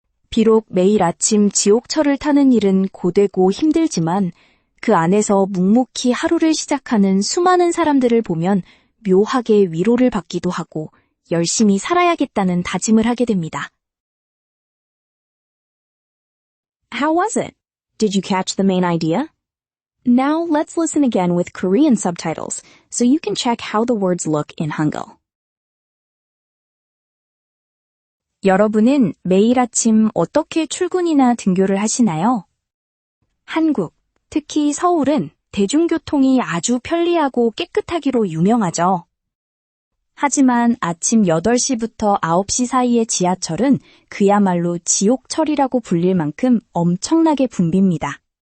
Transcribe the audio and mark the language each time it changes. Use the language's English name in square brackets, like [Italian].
[Korean] 비록 매일 아침 지옥철을 타는 일은 고되고 힘들지만 그 안에서 묵묵히 하루를 시작하는 수많은 사람들을 보면 묘하게 위로를 받기도 하고 열심히 살아야겠다는 다짐을 하게 됩니다. [English] How was it? Did you catch the main idea? Now let's listen again with Korean subtitles so you can check how the words look in Hangul. [Korean] 여러분은 매일 아침 어떻게 출근이나 등교를 하시나요? 한국, 특히 서울은 대중교통이 아주 편리하고 깨끗하기로 유명하죠. 하지만 아침 8시부터 9시 사이의 지하철은 그야말로 지옥철이라고 불릴 만큼 엄청나게 붐빕니다.